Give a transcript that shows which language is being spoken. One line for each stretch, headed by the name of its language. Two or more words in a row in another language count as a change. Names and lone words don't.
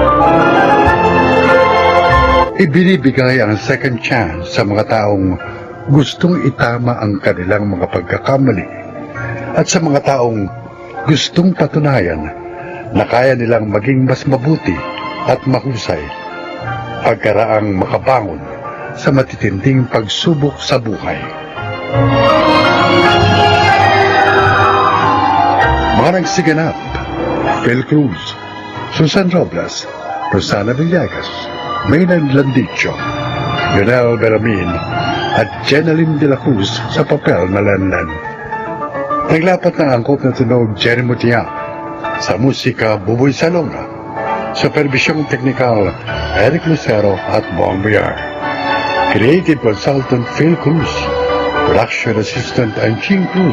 Filipino: Ibinibigay ang
English: second chance
Filipino: sa mga taong gustong itama ang kanilang mga pagkakamali at sa mga taong gustong patunayan na kaya nilang maging mas mabuti at mahusay pagkaraang makabangon sa matitinding pagsubok sa buhay. Mga nagsiganap: Phil Cruz, Susan Robles, Rosana Villegas, Maynard Landicho, Lionel Beramin at Jeneline de la Cruz sa papel na Lenlen. Naglapat ng angkop na tunog Jerry Mutiak, sa musika Buboy Salonga, supervisyong teknikal Eric Lucero at Bong Biar,
English: creative consultant
Filipino: Phil Cruz,
English: production assistant
Filipino: Anching Cruz.